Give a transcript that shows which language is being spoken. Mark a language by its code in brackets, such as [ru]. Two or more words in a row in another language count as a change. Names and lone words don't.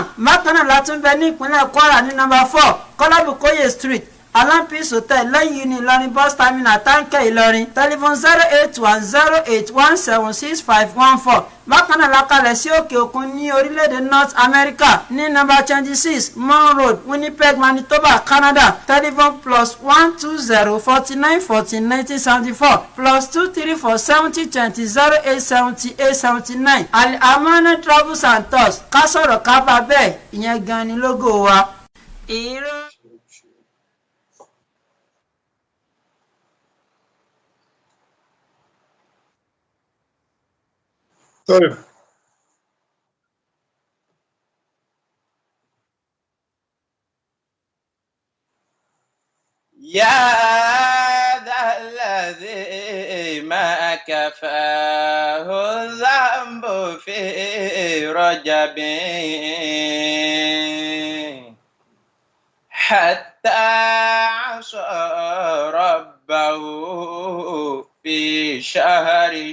[yo] Bákan náà la tún bẹ ní ìpínlẹ̀ Kwara ní number 4 Kọ́lábùkóyè Street Alampis Hotel lẹ́yìn ní Ìlọrin bus terminal Táǹkẹ́ Ìlọrin. [en] Telephone 08108176514. [yo] Bákan náà la kalẹ̀ sí òkè òkun ní orílẹ̀-èdè North America ní number 26 Mon Road Winnipeg Manitoba Canada. [en] Telephone +120 49 14 1974 +234 70 20 08 70 879. [yo] Al-Amana Travels and Tours ká sọ̀rọ̀ ká bá bẹ́ẹ̀ ìyẹn gan ni lógo wa. [ar] طيب يا ذا الذي ما كفاه الذنب في رجب حتى عصى ربه في شهر